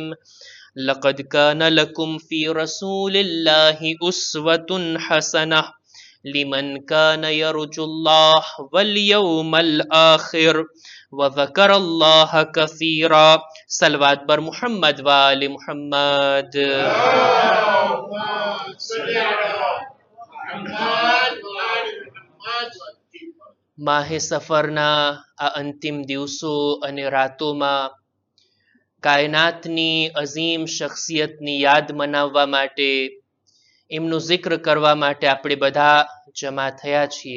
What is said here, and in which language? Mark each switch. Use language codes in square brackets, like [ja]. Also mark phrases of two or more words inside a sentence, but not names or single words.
[ar] لقد كان لكم في رسول الله أسوة حسنة لمن كان يرجو الله واليوم الآخر وذكر الله كثيرا. [fa] صلوات بر محمد و آل محمد. [gu] માહે સફરના આ અંતિમ દિવસો અને રાતોમાં કાયનાતની અઝીમ શખ્સિયતની યાદ મનાવવા માટે, એમનું જિક્ર કરવા માટે આપણે બધા જમા થયા છીએ।